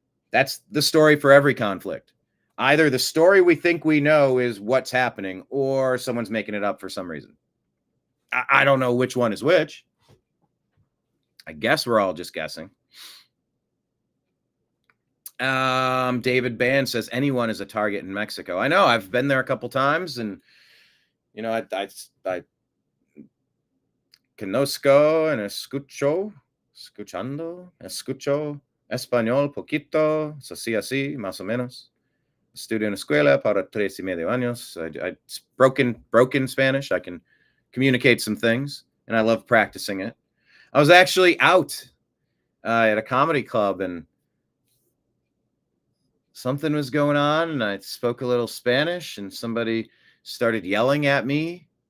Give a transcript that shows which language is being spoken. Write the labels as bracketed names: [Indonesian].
[English] That's the story for every conflict. Either the story we think we know is what's happening, or someone's making it up for some reason. I don't know which one is which. I guess we're all just guessing. David Band says anyone is a target in Mexico. I know. I've been there a couple times, and I [Spanish] conozco [English] and [Spanish] escucho español poquito, así, más o menos. Estudio en escuela para 3.5 años. [English] I broken Spanish. I can communicate some things, and I love practicing it. I was actually out at a comedy club, and something was going on, and I spoke a little Spanish, and somebody started yelling at me.